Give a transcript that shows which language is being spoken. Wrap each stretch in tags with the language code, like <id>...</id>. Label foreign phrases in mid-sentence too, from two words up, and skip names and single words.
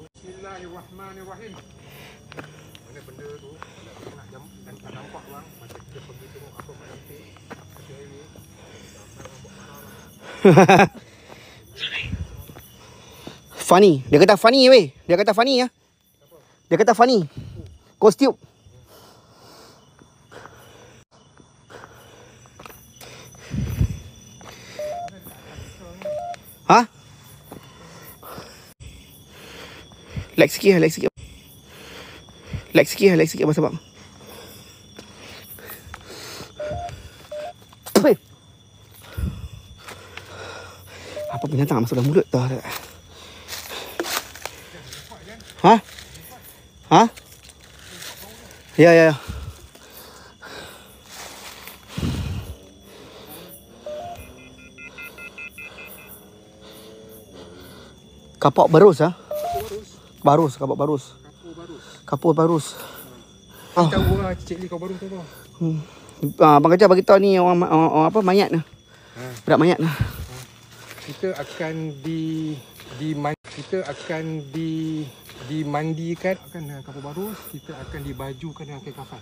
<ms>Bismillahirrahmanirrahim. Mana benda tu? Dan tak nampak bang. Macam kita pergi tengok apa malam tu. Funny. Dia kata funny weh. Dia kata funny.</ms> <en>Ghost tube.</en> <ms>Ha? Like sikit Abang Sabang. Apa? Apa binatang masuk dalam mulut tu? Ha? Ha? Ya, ya, ya. Kapak barus, ha? Barus, kapak barus. Kapur barus. Ah. Tahu lah Cik Lee kau baru tu apa? Abang Kajah bagi tahu ni orang apa mayat ni. Berat mayat ni. Kita akan dimandikan akan dengan kapur barus, kita akan dibajukan dengan kain kafan.</ms>